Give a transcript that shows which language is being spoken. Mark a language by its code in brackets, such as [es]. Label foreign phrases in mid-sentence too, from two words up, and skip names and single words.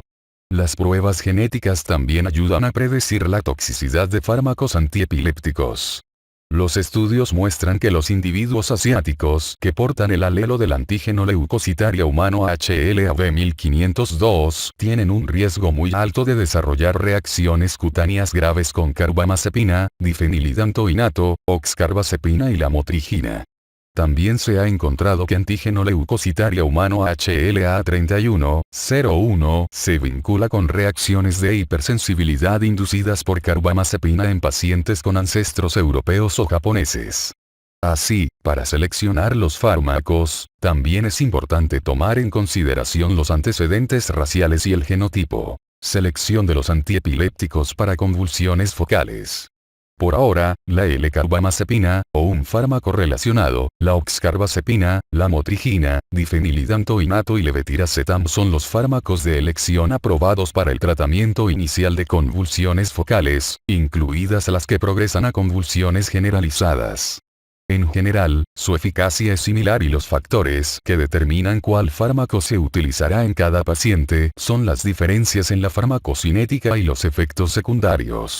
[es] Las pruebas genéticas también ayudan a predecir la toxicidad de fármacos antiepilépticos. Los estudios muestran que los individuos asiáticos que portan el alelo del antígeno leucocitaria humano HLA-B1502 tienen un riesgo muy alto de desarrollar reacciones cutáneas graves con carbamazepina, difenilidantoinato, oxcarbazepina y lamotrigina. También se ha encontrado que antígeno leucocitaria humano HLA-3101 se vincula con reacciones de hipersensibilidad inducidas por carbamazepina en pacientes con ancestros europeos o japoneses. Así, para seleccionar los fármacos, también es importante tomar en consideración los antecedentes raciales y el genotipo. Selección de los antiepilépticos para convulsiones focales. Por ahora, la L-carbamazepina, o un fármaco relacionado, la oxcarbazepina, lamotrigina, difenilidantoinato y levetiracetam son los fármacos de elección aprobados para el tratamiento inicial de convulsiones focales, incluidas las que progresan a convulsiones generalizadas. En general, su eficacia es similar y los factores que determinan cuál fármaco se utilizará en cada paciente son las diferencias en la farmacocinética y los efectos secundarios.